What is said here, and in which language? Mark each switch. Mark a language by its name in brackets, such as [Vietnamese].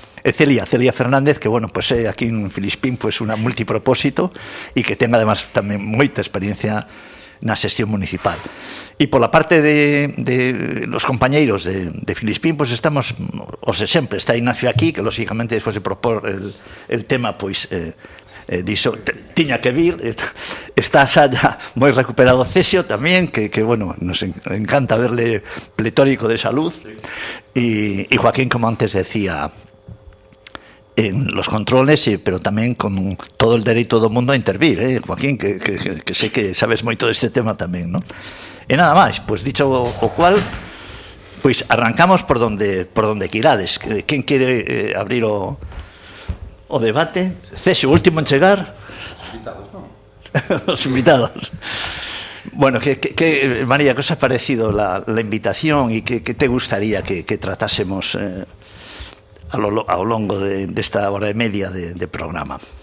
[Galician] E Celia Fernández, que, bueno, pues, aquí en Filispín, pues, unha multipropósito e que ten además tamén moita experiencia na xestión municipal. E pola parte de los compañeros de Filispín, pues, estamos os de sempre. Está Ignacio aquí, que lógicamente despois de propor el tema, pues, dixo, tiña que vir. Está xa moi recuperado Cesio tamén, que bueno, nos encanta [Spanish] verle pletórico de salud. [Galician] E Joaquín, como antes decía, en los controles, pero tamén con todo el dereito do mundo a intervir, Joaquín, que sei que sabes moito deste tema tamén, ¿no? E nada máis, pues, dicho o cual, pues, arrancamos por donde quirades. [Spanish] ¿Quién quiere abrir o debate? [Galician] Cesio, último en chegar. [Spanish] Los invitados. Bueno, que María, ¿qué os ha parecido la invitación y qué te gustaría que tratásemos a lo longo de esta hora y media de programa?